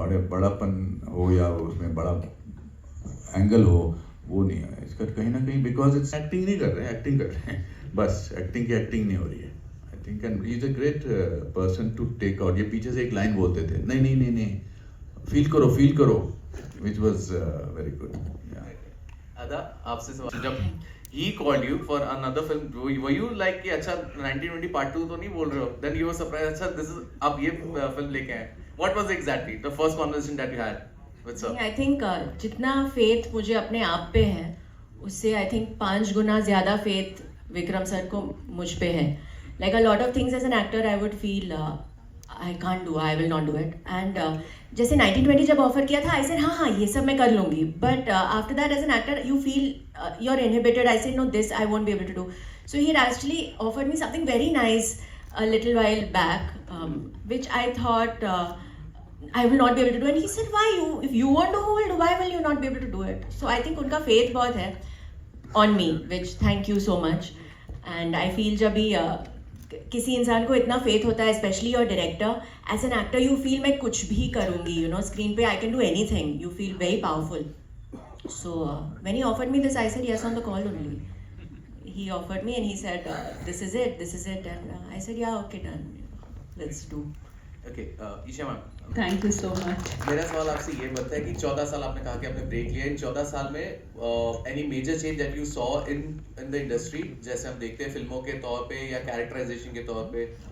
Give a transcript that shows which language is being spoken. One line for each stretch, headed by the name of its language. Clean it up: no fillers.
Hindi: बड़ापन हो या उसमें बड़ा एंगल हो, वो नहीं है इसका कहीं ना कहीं. बिकॉज इट्स एक्टिंग नहीं कर रहे हैं, एक्टिंग कर रहे हैं बस. एक्टिंग की एक्टिंग नहीं हो रही है.
English: I think and he is a great person to take out.
Hindi: ये पीछे से एक लाइन बोलते थे, नहीं नहीं नहीं नहीं, फील करो,
English: which was very good. Yeah.
Hindi: Ada, आपसे सवाल.
English: जब he called you for another film, were you like
Hindi: कि अच्छा 1920 part 2 तो नहीं बोल रहे हो?
English: Then you were surprised.
Hindi: अच्छा
English: this is
Hindi: आप ये film लेके आए.
English: What was exactly the first conversation that you had with sir? I think
Hindi: जितना faith मुझे अपने आप पे है, उससे I think 5 गुना ज़्यादा faith विक्रम सर को मुझ पे है.
English: Like a lot of things as an actor, I would feel I can't do, I will not do it.
Hindi: And जैसे 1920 जब ऑफर किया था,
English: I said
Hindi: हाँ ये सब मैं कर लूँगी.
English: But after that as an actor, you feel you're inhibited. I said no, this I won't be able to do. So he had actually offered me something very nice a little while back, which I thought I will not be able to do. And he said, why you? If you want to hold, why will you not be able to do it? So I think
Hindi: उनका faith बहुत है
English: on me, which thank you so much. And I feel
Hindi: जब भी किसी इंसान को इतना faith होता है,
English: especially your director, as an actor you feel
Hindi: मैं कुछ भी करूँगी,
English: You know, screen पे I can do anything. You feel very powerful. So when he offered me this, I said yes on the call only. He offered me and he said this is it and I said yeah okay done, let's do. Okay, Isha ma'am, thank you so much.
Hindi: मेरा सवाल आपसे ये बनता है कि 14 साल आपने कहा कि आपने ब्रेक लिया. इन 14 साल में
English: any major change that you saw in the industry,
Hindi: जैसे हम देखते हैं फिल्मों के तौर पे या कैरेक्टराइजेशन के तौर पे?